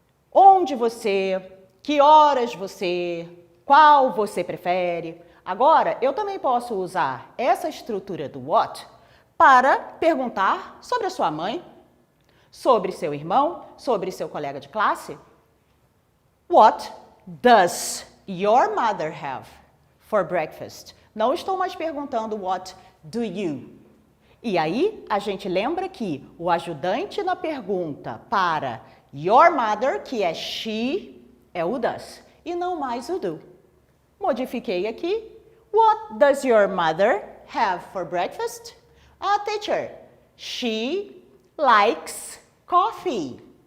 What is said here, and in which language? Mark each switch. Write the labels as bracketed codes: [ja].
[pt] Onde você, que horas você, qual você prefere. Agora, eu também posso usar essa estrutura do what para perguntar sobre a sua mãe, sobre seu irmão, sobre seu colega de classe. [en] What does your mother have for breakfast? [pt] Não estou mais perguntando [en] what do you. [pt] E aí, a gente lembra que o ajudante na pergunta para your mother, que é she, é o does, e não mais o do. Modifiquei aqui. [en] What does your mother have for breakfast? Ah, teacher, she likes coffee.